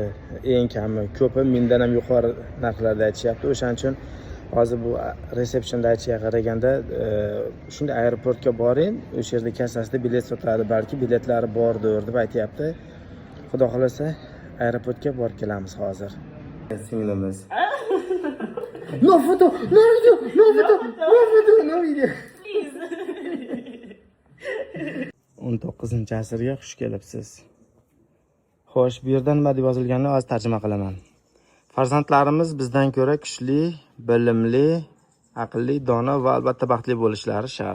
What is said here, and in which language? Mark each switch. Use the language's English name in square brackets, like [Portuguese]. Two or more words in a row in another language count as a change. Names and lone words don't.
[Uzbek] Eng kami, ko'pi 1000 dan ham yuqori narxlarda aytishyapti. O'shaning uchun hozir bu resepsiyonda aytishiga qaraganda shunday aeroportga boring, o'sha yerda kassasida bilet sotadi, balki biletlari bordir deb aytayapti. Xudo xolasa aeroportga borib kelamiz hozir. Singlimiz. [English] No foto, no video, no foto, no foto, no video. Please. [Uzbek] 19-asrga xush kelibsiz. Xo'sh, bu yerda nima deb yozilganini hozir tarjima qilaman. Farzandlarimiz bizdan ko'ra kuchli, bilimli, aqlli, dono va albatta baxtli bo'lishlari shart.